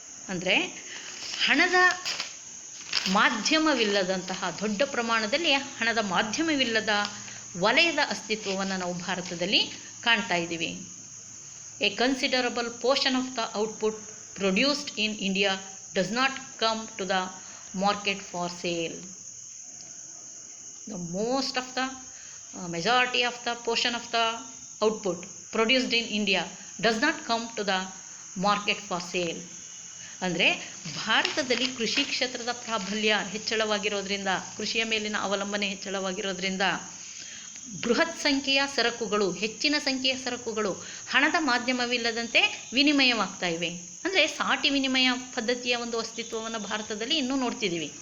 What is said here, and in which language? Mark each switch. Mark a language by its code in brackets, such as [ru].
[kn] ಅಂದರೆ ಹಣದ ಮಾಧ್ಯಮವಿಲ್ಲದಂತಹ, ದೊಡ್ಡ ಪ್ರಮಾಣದಲ್ಲಿ ಹಣದ ಮಾಧ್ಯಮವಿಲ್ಲದ ವಲಯದ ಅಸ್ತಿತ್ವವನ್ನು ನಾವು ಭಾರತದಲ್ಲಿ ಕಾಣ್ತಾ ಇದ್ದೀವಿ. [en] A considerable portion of the output produced in India does not come to the market for sale. The most of the majority of the portion of the output produced in India does not come to the market for sale. [kn] ಅಂದರೆ ಭಾರತದಲ್ಲಿ ಕೃಷಿ ಕ್ಷೇತ್ರದ ಪ್ರಾಬಲ್ಯ ಹೆಚ್ಚಳವಾಗಿರೋದ್ರಿಂದ, ಕೃಷಿಯ ಮೇಲಿನ ಅವಲಂಬನೆ ಹೆಚ್ಚಳವಾಗಿರೋದ್ರಿಂದ ಬೃಹತ್ ಸಂಖ್ಯೆಯ ಸರಕುಗಳು, ಹೆಚ್ಚಿನ ಸಂಖ್ಯೆಯ ಸರಕುಗಳು ಹಣದ ಮಾಧ್ಯಮವಿಲ್ಲದಂತೆ ವಿನಿಮಯವಾಗ್ತಾ ಇವೆ. ಅಂದರೆ ಸಾಟಿ ವಿನಿಮಯ ಪದ್ಧತಿಯ ಒಂದು ಅಸ್ತಿತ್ವವನ್ನು ಭಾರತದಲ್ಲಿ ಇನ್ನೂ ನೋಡ್ತಿದ್ದೀವಿ.